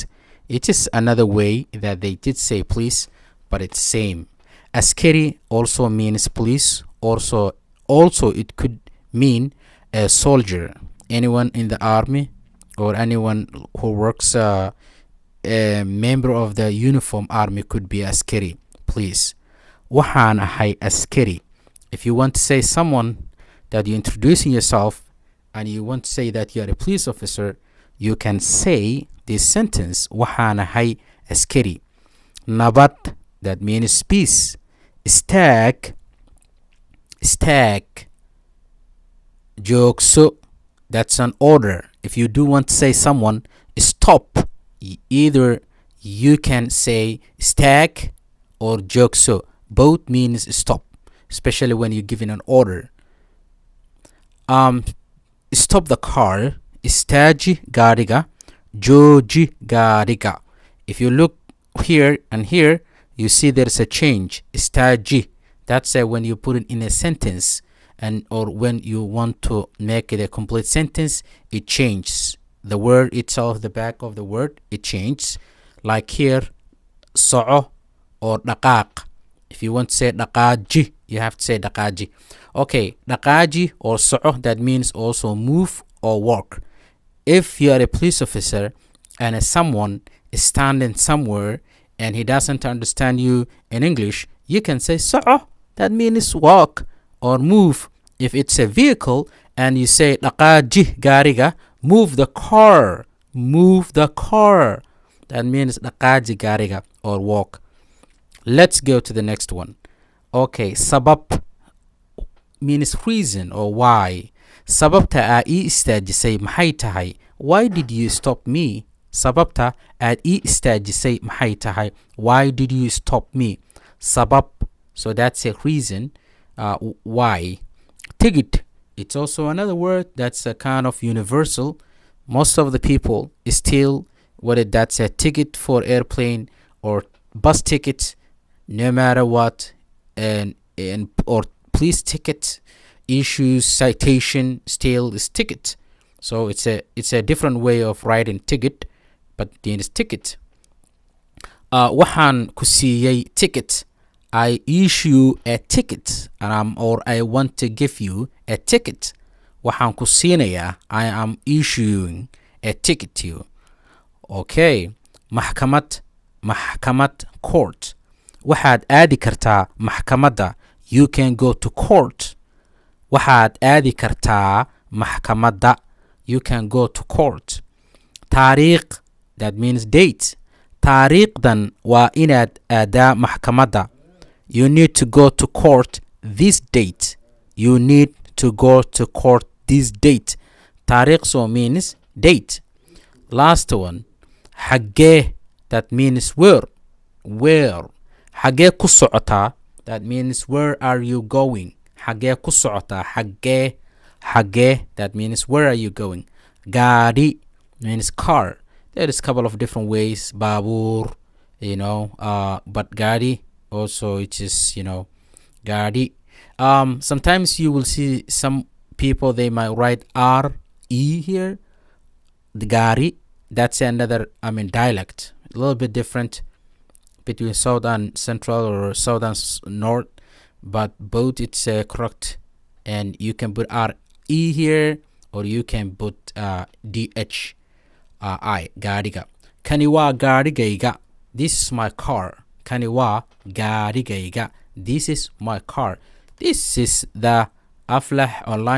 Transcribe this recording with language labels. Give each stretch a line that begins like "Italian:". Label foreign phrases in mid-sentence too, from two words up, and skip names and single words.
English: It is another way that they did say police, but it's same. Askari also means police. Also it could mean a soldier, anyone in the army or anyone who works a member of the uniform army could be askari, please.
Somali: Waxaan ahay askari.
English: If you want to say someone that you're introducing yourself and you want to say that you're a police officer, you can say this sentence,
Somali: waxaan ahay askari. Nabad,
English: that means peace.
Somali: Stag, joogso,
English: that's an order. If you do want to say someone stop, either you can say stag or joogso. Both means stop, especially when you're giving an order. Stop the car,
Somali: istaaji gaariga, jooji gaariga.
English: If you look here and here, you see there's a change. Istaaji, that's when you put it in a sentence, and or when you want to make it a complete sentence, it changes. The word itself, the back of the word, it changes. Like here, soco or dhaqaaq. If you want to say dhaqaaji, you have to say dhaqaaji. Okay, dhaqaaji or soco, that means also move or walk. If you are a police officer and someone is standing somewhere and he doesn't understand you in English, you can say soco, that means walk or move. If it's a vehicle and you say
Somali: dhaqaaji gaariga,
English: move the car, that means
Somali: dhaqaaji gaariga
English: or walk. Let's go to the next one. Okay, sabab means reason or why.
Somali: Sababta aad ii istaajisay maxay tahay?
English: Why did you stop me?
Somali: Sababta aad ii istaajisay maxay tahay?
English: Why did you stop me? Sabab, so that's a reason. Why? Ticket, it's also another word that's a kind of universal. Most of the people still, whether that's a ticket for airplane or bus ticket, no matter what, and or police ticket, issues, citation, still is ticket. So it's a different way of writing ticket, but it is ticket.
Somali: Waxaan ku siiyay ticket.
English: I issue a ticket, or I want to give you a ticket.
Somali: Waxaan ku siinayaa,
English: I am issuing a ticket to you. Okay, maxkamad, court.
Somali: Waxaad aadi kartaa maxkamadda.
English: You can go to court.
Somali: Waxaad aadi kartaa maxkamadda.
English: You can go to court. Taariikh, that means date.
Somali: Taariikhdan waa inaad aadaa maxkamadda.
English: You need to go to court this date. You need to go to court this date. Taariikh so means date. Last one, xaggee, that means where.
Somali: Xaggee ku socotaa,
English: that means where are you going.
Somali: Xaggee ku socotaa, xaggee,
English: that means where are you going. Gaari means car. There is a couple of different ways. Baabuur, but gaari also it is, gaari. Sometimes you will see some people, they might write R-E here. The gaari, that's another, dialect. A little bit different between South and Central or South and North, but both it's correct. And you can put R-E here, or you can put D-H-I, gaariga.
Somali: Kani waa gaarigayga.
English: This is my car.
Somali: Kani waa gaarigayga.
English: This is my car. This is the Aflah Online